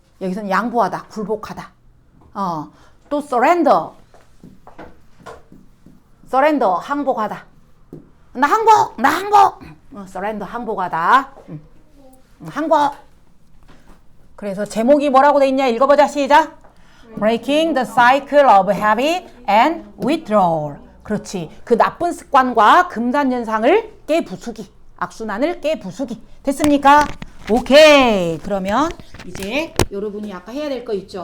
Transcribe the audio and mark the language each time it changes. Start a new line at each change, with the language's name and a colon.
Korean: 여기서는 양보하다, 굴복하다. 또 surrender, 항복하다. 나 항복. surrender, 항복하다. 항복. 그래서 제목이 뭐라고 돼 있냐? 읽어보자. 시작.
English: Breaking the cycle of habit and withdrawal.
Korean: 그렇지. 그 나쁜 습관과 금단현상을 깨부수기. 악순환을 깨부수기. 됐습니까? 오케이. 그러면 이제 여러분이 아까 해야 될 거 있죠?